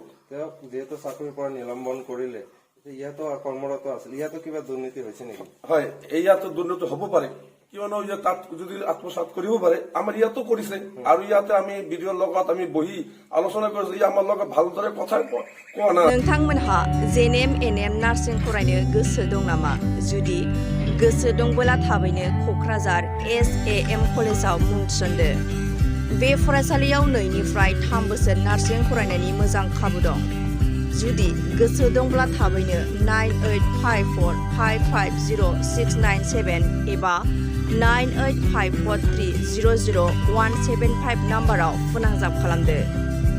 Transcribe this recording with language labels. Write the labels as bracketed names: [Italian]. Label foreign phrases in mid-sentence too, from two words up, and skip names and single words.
[Assamese] তেওঁক যিহেতু চাকৰিৰ পৰা নিলম্বন কৰিলে, ইয়াতো কৰ্মৰত আছিল, ইয়াতো কিবা দুৰ্নীতি হৈছে নেকি? হয়, ইয়াতো দুৰ্নীতি হ'ব পাৰে, কিয়নো তাত যদি আত্মসাত কৰিব পাৰে, আমাৰ ইয়াতো কৰিছে। আৰু ইয়াতে আমি ভিডিঅ'ৰ লগত আমি বহি আলোচনা কৰিছো, আমাৰ লগত ভালদৰে কথা কোৱা নাই। [Bodo] नोंथांमोनहा Nbnn नार्सिं फरायनो गोसो दं नामा? जुदि गोसो दंबोला थाबैनो क'क्राझार SAM कलेजाव मुं थिसनदो। बे फरायसालियाव 2 निफ्राय 3 बोसोर नार्सिं फरायनायनि मोजां खाबु दं। जुदि गोसो दंब्ला थाबैनो 9854550697 एबा 9854300175 नाम्बाराव फोनांजाब खालामदो।